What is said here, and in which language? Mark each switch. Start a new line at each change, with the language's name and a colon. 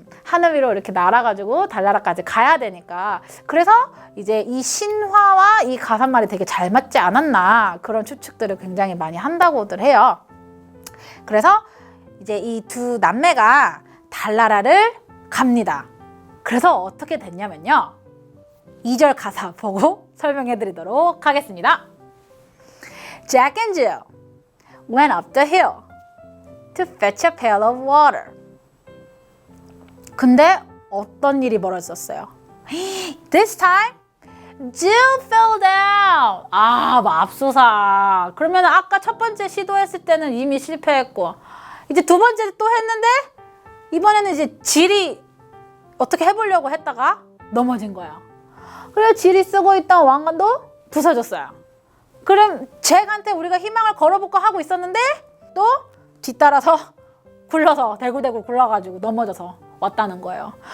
Korean: 하늘 위로 이렇게 날아가지고 달나라까지 가야 되니까. 그래서 이제 이 신화와 이 가사말이 되게 잘 맞지 않았나 그런 추측들을 굉장히 많이 한다고들 해요. 그래서 이제 이 두 남매가 달나라를 갑니다. 그래서 어떻게 됐냐면요. 2절 가사 보고 설명해 드리도록 하겠습니다.
English: Jack and Jill went up the hill to fetch a pail of water.
Korean: 근데 어떤 일이 벌어졌어요?
English: This time, Jill fell down.
Korean: 맙소사. 그러면 아까 첫 번째 시도했을 때는 이미 실패했고 이제 두 번째 또 했는데 이번에는 이제 질이 어떻게 해보려고 했다가 넘어진 거예요. 그래서 질이 쓰고 있던 왕관도 부서졌어요. 그럼 잭한테 우리가 희망을 걸어볼까 하고 있었는데 또 뒤따라서 굴러서 대굴대굴 굴러가지고 넘어져서 왔다는 거예요.